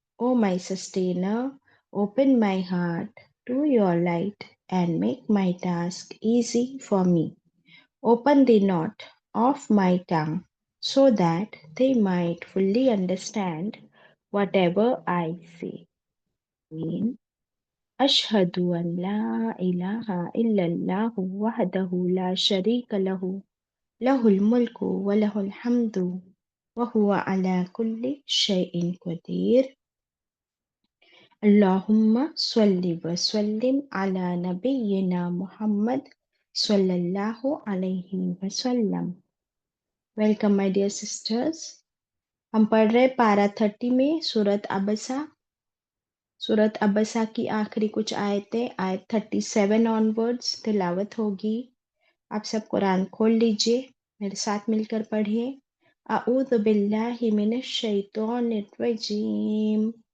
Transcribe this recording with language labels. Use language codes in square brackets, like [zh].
[en] O my sustainer, open my heart to your light and make my task easy for me. Open the knot of my tongue so that they might fully understand whatever I say. Amen. [ar] أشهد أن لا إله إلا الله وحده لا شريك له له الملك وله الحمد وهو على كل شيء قدير اللهم صل وسلم على نبينا محمد صلى الله عليه وسلم. [en] Welcome my dear sisters. [hi] हम पढ़ रहे पारा 30 में सूरत अबसा की आखिरी कुछ आयतें आयत 37 ऑनवर्ड्स तिलावत होगी. आप सब कुरान खोल लीजिए, मेरे साथ मिलकर पढ़िए. [ar] अऊज़ु बिल्लाहि मिनश शैतानिर रजीम.